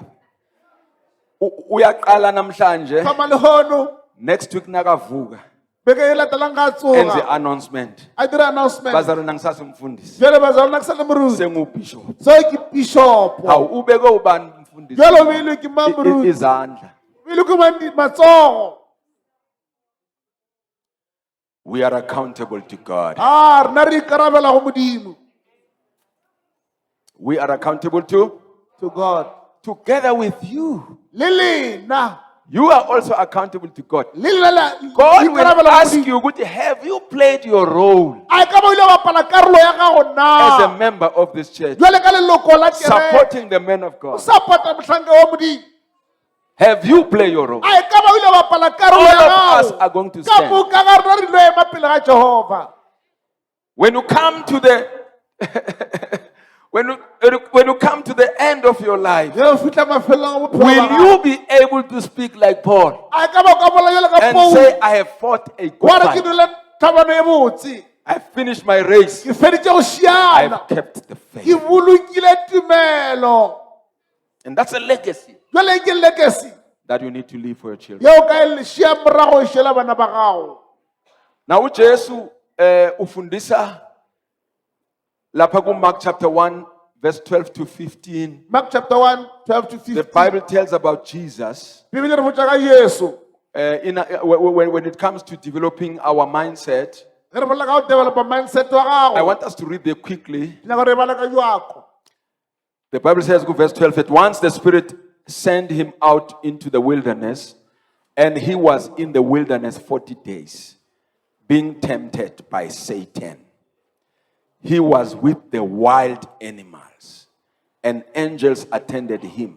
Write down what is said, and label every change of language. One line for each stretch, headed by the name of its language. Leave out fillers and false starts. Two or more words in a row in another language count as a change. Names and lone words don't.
Zulu: Uyaqala namhlanje.
English: Next week
Zulu: nakavuka. Enze announcement. Bazalwane ngisasumfundisi. Sengubishop. Hawu ubeke ubani umfundisi? Izandla.
English: We are accountable to God. We are accountable to God. Together with you. You are also accountable to God. God will ask you, have you played your role as a member of this church, supporting the men of God? Have you played your role?
Northern Sotho: Ai ka ba o ile wa bapala karolo
English: All
Northern Sotho: ya
English: of
Northern Sotho: gago.
English: us are going to
Northern Sotho: Ka
English: stand.
Northern Sotho: moka ga rona re lo ema pele ga Jehova.
English: When you come to the when you come to the end of your life,
Northern Sotho: Ge o fihla mafelong a bophelo ba
English: will
Northern Sotho: gago.
English: you be able to speak like Paul
Northern Sotho: Ai ka ba o ka bola jwalo ka
English: and
Northern Sotho: Paul.
English: say, I have fought a good
Northern Sotho: Wa re ke
English: fight.
Northern Sotho: dule thabano e botse.
English: I finished my race.
Northern Sotho: Ke feditse go šiana.
English: I've kept the
Northern Sotho: Ke
English: faith.
Northern Sotho: bolokile tumelo.
English: And that's a legacy
Northern Sotho: Jwale ke legacy.
English: that you need to leave for your children.
Northern Sotho: Ye o ka e šia morago e šela bana ba gago.
Zulu: Now uJesu ufundisa lapha ku
English: Mark chapter 1 verse 12 to 15. Mark chapter 1, 12 to 15. The Bible tells about Jesus.
Northern Sotho: Bibele re botsa ka Yesu.
English: When it comes to developing our mindset,
Northern Sotho: Ge re bolela ka go developa mindset wa
English: I
Northern Sotho: gago.
English: want us to read there quickly.
Northern Sotho: Ke nyaka re bala ka joako.
English: The Bible says, verse 12, that once the Spirit sent him out into the wilderness, and he was in the wilderness 40 days, being tempted by Satan. He was with the wild animals, and angels attended him.